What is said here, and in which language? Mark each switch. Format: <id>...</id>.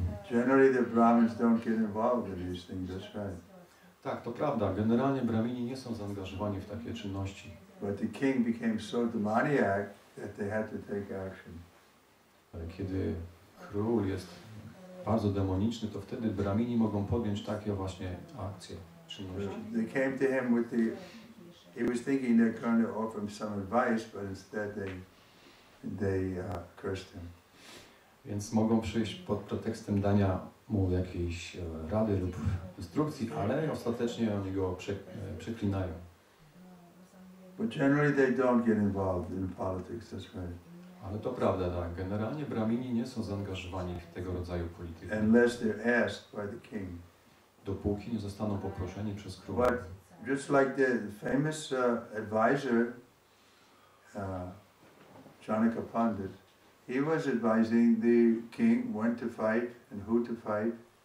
<en>Generally the Brahmins don't get involved in these things, that's right.</en> <pl>Tak, to prawda. Generalnie Brahmini nie są zaangażowani w takie czynności.</pl> <en>But the king became so demoniac that they had to take action.</en> <pl>Ale kiedy król jest bardzo demoniczny, to wtedy Brahmini mogą podjąć takie właśnie akcje, czynności.</pl> <en>They came to him with the he was thinking they're going to offer him some advice, but instead they cursed him.</en> <pl>Więc mogą przyjść pod pretekstem dania mu jakiejś rady lub instrukcji, ale ostatecznie oni go przeklinają.</pl> <en>But generally they don't get involved in politics, that's right.</en> <pl>Ale to prawda, tak. Generalnie Brahmini nie są zaangażowani w tego rodzaju politykę.</pl> <en>Unless they're asked by the king.</en> <pl>Dopóki nie zostaną poproszeni przez króla.</pl> <en>But just like the famous advisor, Janaka Pandit, he was advising the king when to fight and who to fight.</en>